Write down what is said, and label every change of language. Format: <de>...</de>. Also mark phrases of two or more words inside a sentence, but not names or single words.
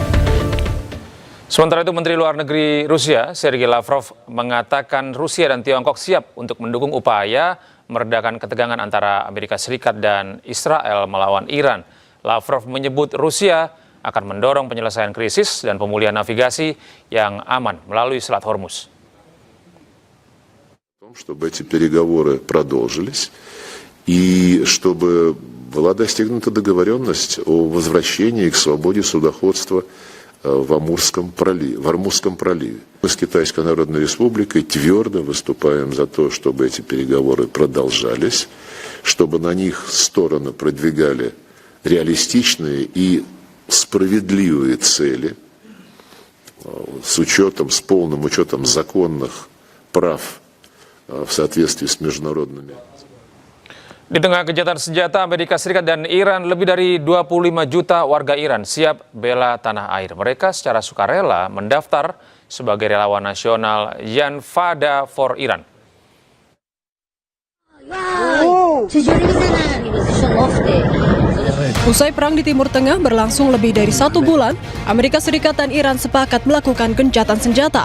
<id>Sementara itu, Menteri Luar Negeri Rusia, Sergei Lavrov, mengatakan Rusia dan Tiongkok siap untuk mendukung upaya meredakan ketegangan antara Amerika Serikat dan Israel melawan Iran. Lavrov menyebut Rusia akan mendorong penyelesaian krisis dan pemulihan navigasi yang aman melalui Selat Hormuz.</id> <ru>Чтобы эти переговоры продолжились и чтобы была достигнута договоренность о возвращении к свободе судоходства в Амурском проливе. Мы с Китайской Народной Республикой твердо выступаем за то, чтобы эти переговоры продолжались, чтобы на них стороны продвигали реалистичные и справедливые цели с полным учетом законных прав в соответствии с международными.</ru> <id>Di tengah gencatan senjata, Amerika Serikat dan Iran, lebih dari 25 juta warga Iran siap bela tanah air. Mereka secara sukarela mendaftar sebagai relawan nasional Jan Fada for Iran. Usai perang di Timur Tengah berlangsung lebih dari 1 bulan, Amerika Serikat dan Iran sepakat melakukan gencatan senjata.</id>